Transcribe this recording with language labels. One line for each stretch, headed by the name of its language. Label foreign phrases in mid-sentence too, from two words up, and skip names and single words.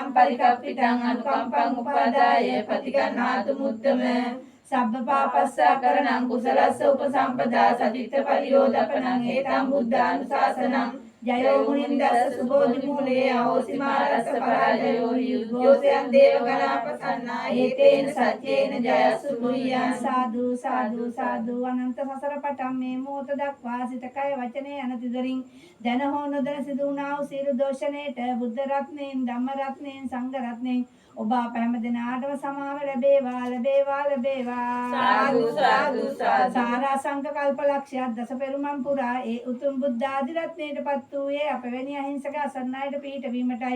Pali: පරිකප්පිටං අනුකම්පං උපාදාය පරිගණාතු මුත්තම සබ්බ පාපස්සකරණං කුසලස්ස උපසම්පදා සදිත්ත පරියෝදපනං ඒතං බුද්ධානුශාසනං ජයෝ මුනින්දස්ස සුබෝධි මූලේ අවෝසිමාරස්ස පරාජයෝ යුද්ධෝසයන් දේවගණාපසන්නා ඒතේන සච්චේන ජයස්සු පුරියං සාදු සාදු
Sinhala: සාදු අනන්ත සසර පටන් මේ මොහොත දක්වා සිත කය වචනේ අනතිදරින් දැන හෝ නොදැන සිදු වුණා වූ සියලු දෝෂණයට බුද්ධ රත්නයෙන් ධම්ම රත්නයෙන් සංඝ රත්නයෙන් ඔබ අප හැම දිනාටම සමාව ලැබේවා ලැබේවා ලැබේවා
Pali: සාදු සාදු සාදු
Sinhala: සාරා සංඝ කල්ප ලක්ෂයක් දස පෙරුමන් පුරා ඒ උතුම් බුද්ධ ආදි රත්නයටපත් වූයේ අපවැනි අහිංසක අසන්නයට පිහිට වීමටයි.